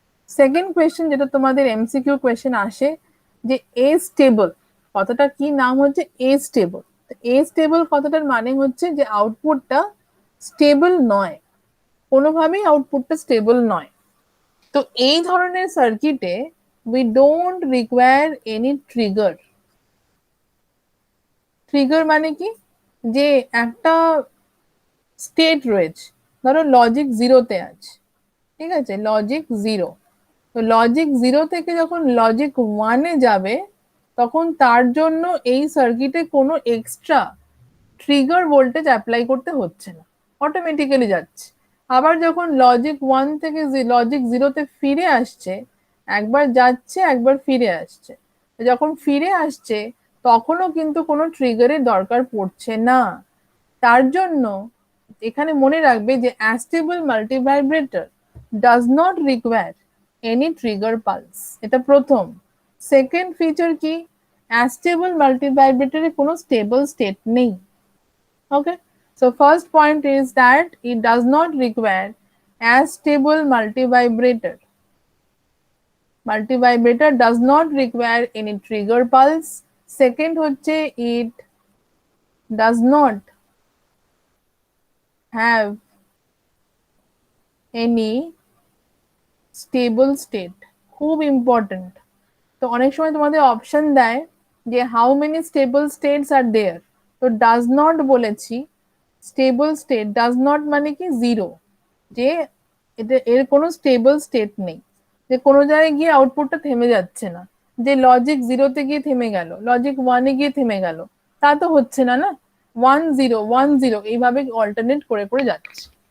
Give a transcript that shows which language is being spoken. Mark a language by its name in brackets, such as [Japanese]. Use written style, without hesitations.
[Bangla] Second question যেটা তোমাদের MCQ question আসে, যে এ স্টেবল কথাটা কি নাম হচ্ছে এ স্টেবল। এ স্টেবল কথাটার মানে হচ্ছে যে আউটপুটটা স্টেবল নয়, কোনোভাবেই আউটপুটটা স্টেবল নয়। তো এই ধরনের সার্কিটে [English] we don't require any trigger. [Bangla] Trigger মানে কি, যে একটা স্টেট রয়েছে, ধরো লজিক জিরোতে আছে, ঠিক আছে, লজিক জিরো, তো লজিক জিরো থেকে যখন লজিক ওয়ানে যাবে তখন তার জন্য এই সার্কিটে কোনো এক্সট্রা ট্রিগার ভোল্টেজ অ্যাপ্লাই করতে হচ্ছে না, অটোমেটিক্যালি যাচ্ছে। আবার যখন লজিক ওয়ান থেকে লজিক জিরোতে ফিরে আসছে, একবার যাচ্ছে একবার ফিরে আসছে, যখন ফিরে আসছে তখনও কিন্তু কোনো ট্রিগারের দরকার পড়ছে না। তার জন্য এখানে মনে রাখবে যে [English] astable multivibrator does not require any trigger pulse, [Bangla] এটা প্রথম। সেকেন্ড ফিচার কি, অ্যাস্টেবল মাল্টিভাইব্রেটরে কোনো স্টেবল স্টেট নেই। [English] Okay, so first point is that it does not require as stable multivibrator. Multivibrator does not require any trigger pulse. Second হচ্ছে it does not have any stable state. [Bangla] খুব important. তো অনেক সময় তোমাদের option দেয় যে [English] how many stable states are there, [Bangla] তো does not বলেছি, স্টেবল স্টেট ডাজ নট মানে কি জিরো, যে এটা এর কোনো স্টেবল স্টেট নেই, যে কোনো জায়গায় গিয়ে আউটপুটটা থেমে যাচ্ছে না, যে লজিক জিরোতে গিয়ে থেমে গেল, লজিক ওয়ানে গিয়ে থেমে গেল, তা তো হচ্ছে না, না, 1 0 1 0 এইভাবে অল্টারনেট করে করে যাচ্ছে।